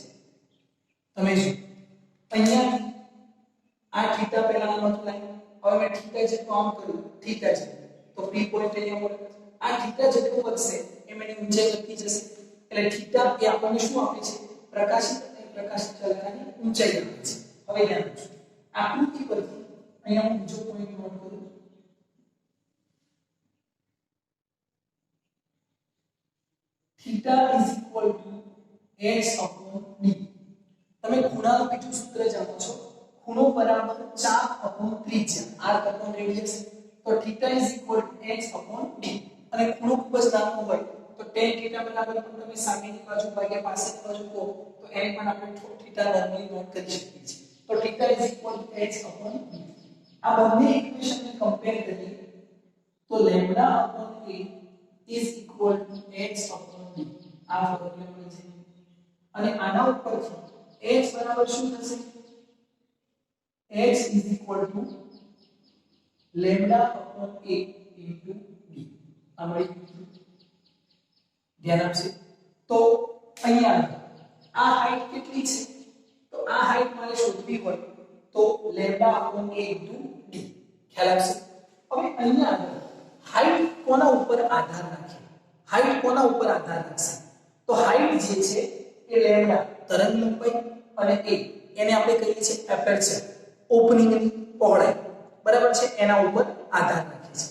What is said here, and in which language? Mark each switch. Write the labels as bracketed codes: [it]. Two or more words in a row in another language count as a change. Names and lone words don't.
[gu] તમે જો અહીંયા આ થીટા પહેલા આમ હતું લાઈન, હવે મેં થીટા જેટલું આમ કર્યું થીટા જેટલું તો P પોઈન્ટ અહીંયા મળે. આ થીટા જેટલું વધશે એમ એની ઊંચાઈ વધતી જશે એટલે થીટા એ આપણને શું આપે છે પ્રકાશિત અને પ્રકાશિત શલાકાની ઊંચાઈ આપે છે. હવે ધ્યાન આપજો આકૃતિ પરથી અહીંયા હું બીજો પોઈન્ટ નોટ કરું [en] theta is equal to h upon d. [gu] તમે ખૂણાનું બીજું સૂત્ર જાણો છો ખૂણો બરાબર ચાપ upon ત્રિજ્યા r upon રેડિયસ તો [en] theta is equal to h upon d [gu] અને ખૂણો ખૂબ જ નાનો હોય તો [en] tan theta [gu] બરાબર પણ તમે સામેની બાજુ ભાગ્યા પાછળની બાજુ કહો તો એને પણ આપણે theta નોર્મલી નોટ કરી શકીએ છીએ. તો [en] theta is equal to h upon d. [gu] આ બંને ઇક્વેશનને કમ્પેર કરીએ તો [en] lambda upon a is equal to h upon d. [gu] આ ફોર્મ્યુલા મળી છે અને આના ઉપરથી h બરાબર શું થશે [en] h is equal to lambda upon a into d. [gu] આ મળી ધ્યાન આપશે. તો અહીંયા આ હાઈટ કેટલી છે તો આ હાઈટ મારે શોધવી હોય તો [en] lambda upon a into d. [gu] ખ્યાલ આવશે. હવે અહીંયા હાઈટ કોના ઉપર આધાર રાખે હાઈટ કોના ઉપર આધાર રાખશે તો હાઈટ જે છે એ લેમ્ડા તરંગ લંબાઈ અને a એને આપણે કહીએ છીએ એપર્ચર ઓપનિંગની પહોળાઈ બરાબર છે એના ઉપર આધાર રાખે છે.